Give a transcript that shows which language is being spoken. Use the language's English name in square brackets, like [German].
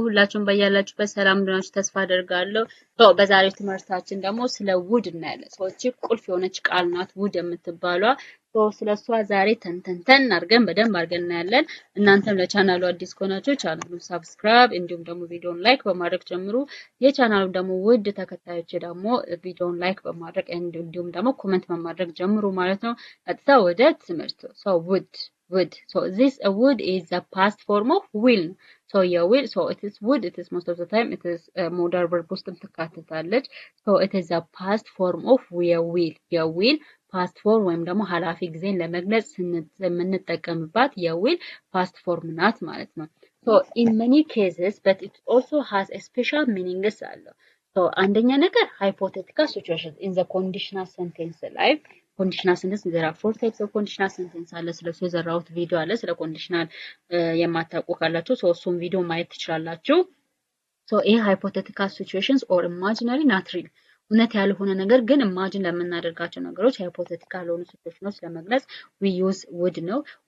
[Amharic] ሁላችሁም በያላችሁበት ሰላም እንደሆናችሁ ተስፋ አደርጋለሁ። በዛሬው ትምህርታችን ደግሞ ስለ ውድ እናያለን። ሰዎች ቁልፍ የሆነች ቃል ናት ውድ የምትባሏ። ስለሷ ዛሬ ተንተንተን አድርገን በደንብ አድርገን እናያለን። እናንተም ለቻናሉ አዲስ ከሆናችሁ ቻናሉን ሰብስክራይብ እንዲሁም ደግሞ ቪዲዮን ላይክ በማድረግ ጀምሩ። የቻናሉ ደግሞ ውድ ተከታዮች ደግሞ ቪዲዮን ላይክ በማድረግ እንዲሁም ደግሞ ኮሜንት በማድረግ ጀምሩ ማለት ነው። ቀጥታ ወደ ትምህርቱ wood. [English] So this wood is the past form of will. So yeah, will. So it is wood. It is most of the time it is modal verb [Amharic] ውስጥ ትካተታለች. [English] So it is the past form of will. Yeah, will past form [Amharic] ወይም ደግሞ ኃላፊ ጊዜን ለመግለጽ የምንጠቀምባት የዊል past form ናት ማለት ነው. [English] So in many cases, but it also has a special meanings አለው. [Amharic] So አንደኛ ነገር [English] hypothetical situations in the conditional sentence [Amharic] ላይ conditional sentence [English] there are four types of conditional sentence [Amharic] አለ ስለሱ የዘራሁት ቪዲዮ አለ ስለ conditional የማታውቁ ካላችሁ እሱን ቪዲዮ ማየት ትችላላችሁ so ይሄ [English] hypothetical situations or imaginary not real [Amharic] እውነት ያልሆነ ነገር ግን ኢማጂን ለምናደርጋቸው ነገሮች ሃይፖቴቲካል ሆኑ ሲቹዌሽኖች ለመግለጽ [English] we use would [Amharic] ነው